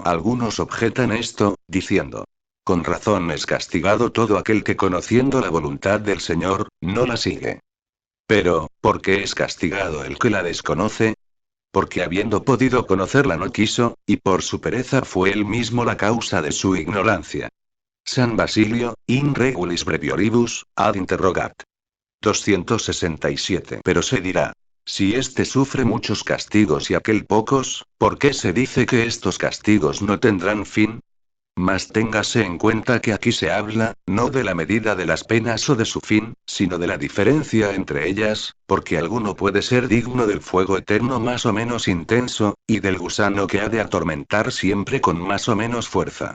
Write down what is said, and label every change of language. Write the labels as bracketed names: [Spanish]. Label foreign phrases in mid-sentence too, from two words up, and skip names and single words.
[Spanish] Algunos objetan esto, diciendo. Con razón es castigado todo aquel que conociendo la voluntad del Señor, no la sigue. Pero, ¿por qué es castigado el que la desconoce? Porque habiendo podido conocerla no quiso, y por su pereza fue él mismo la causa de su ignorancia. San Basilio, [Latin] in regulis brevioribus, ad interrogat. [Spanish] 267. Pero se dirá. Si éste sufre muchos castigos y aquel pocos, ¿por qué se dice que estos castigos no tendrán fin? Mas téngase en cuenta que aquí se habla, no de la medida de las penas o de su fin, sino de la diferencia entre ellas, porque alguno puede ser digno del fuego eterno más o menos intenso, y del gusano que ha de atormentar siempre con más o menos fuerza.